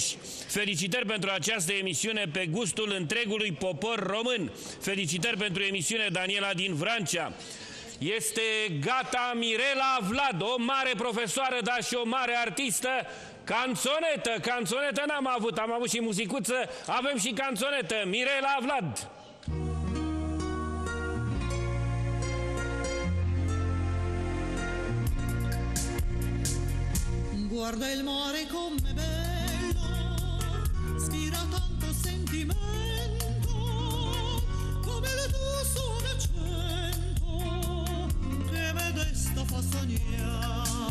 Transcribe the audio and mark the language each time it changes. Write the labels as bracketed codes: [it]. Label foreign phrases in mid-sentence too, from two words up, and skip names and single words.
[ro] Felicitări pentru această emisiune pe gustul întregului popor român. Felicitări pentru emisiune, Daniela din Vrancea. Este gata Mirela Vlad, o mare profesoară, dar și o mare artistă. Canțonetă, canțonetă n-am avut, am avut și muzicuță, avem și canțonetă. Mirela Vlad. [it] Guarda il mare com'è bello, ispira tanto sentimento, come il tuo suave accento, che me desta fa sognare.